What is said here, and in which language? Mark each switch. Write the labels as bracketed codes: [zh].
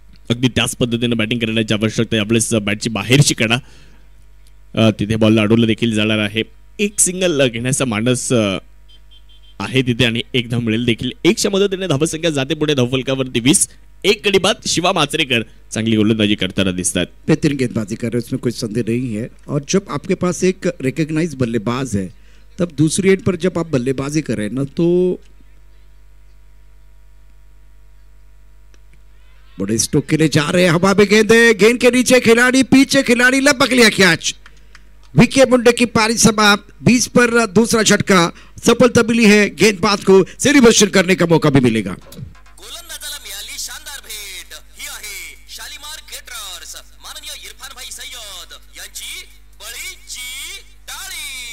[mr] अगदी त्याच पद्धतीने बॅटिंग करण्याची आवश्यकता आहे। आपल्याच बॅटची बाहेरची कडा तिथे बॉलला अडवलं देखील जाणार आहे। एक सिंगल घेण्याचा मानस आहे तिथे आणि एक धाव मिळेल देखील। एकच्या मदतीने धावसंख्या जाते पुढे धावफलकावरती 20। एक गडी बाद शिवा माचरेकर चांगली गोलंदाजी करताना दिसतात। [hi] बेहतरीन गेंदबाजी कर रहे हैं, उसमें कोई संदेह नहीं है। और जब आपके पास एक रिकॉग्नाइज बल्लेबाज है, तब दूसरी एंड पर जब आप बल्लेबाजी कर रहे हैं ना, तो बड़े स्ट्रोक के लिए जा रहे हैं, हवा में गेंद है, गेंद के नीचे खिलाड़ी, पीछे खिलाड़ी, लपक लिया कैच। विकी मुंडे की पारी समाप्त, 20 पर दूसरा झटका, सफलता मिली है गेंदबाज को सेलिब्रेशन करने का मौका भी मिलेगा। [mr] गोलंदाजाला मिळाली शानदार भेट, ही आहे शालीमार केटरर्स माननीय इरफान भाई सय्यद यांची बळीची टाळी।